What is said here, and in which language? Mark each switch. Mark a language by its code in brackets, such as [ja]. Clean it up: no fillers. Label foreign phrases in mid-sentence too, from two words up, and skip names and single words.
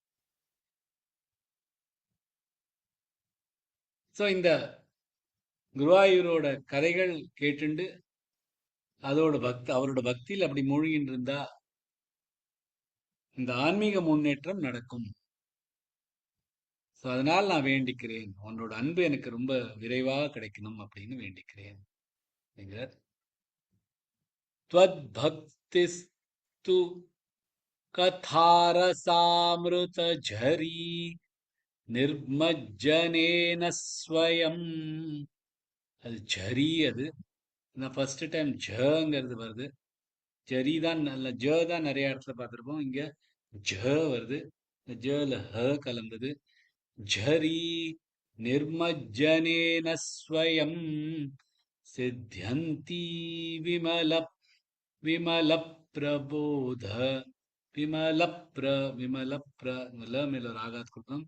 [ta] சோ இந்த குருவாயூரோட கதைகள் கேட்டுண்டு அவரோட பக்தியில் அப்படி மூழ்கின்னு இருந்தா இந்த ஆன்மீக முன்னேற்றம் நடக்கும். சோ அதனால் நான் வேண்டிக்கிறேன், உன்னோட அன்பு எனக்கு ரொம்ப விரைவாக கிடைக்கணும் அப்படின்னு வேண்டிக்கிறேன். [sa] त्वद्भक्तिस्तु कथारसामृत झरी निर्मज्जनेन स्वयं. [ta] அது ஜரி. அது நான் [en] first time [ta] ஜங்கிறது வருது. ஜரி தான் நல்ல ஜ தான் நிறைய இடத்துல பார்த்துருப்போம். இங்க ஜ வருது. ஜல ஹ கலந்தது. [sa] झरी निर्मज्जनेन स्वयं सिध्यन्ति विमलप्रबोध विमल [ta] ல மேல ராகாத் கொடுக்கணும்.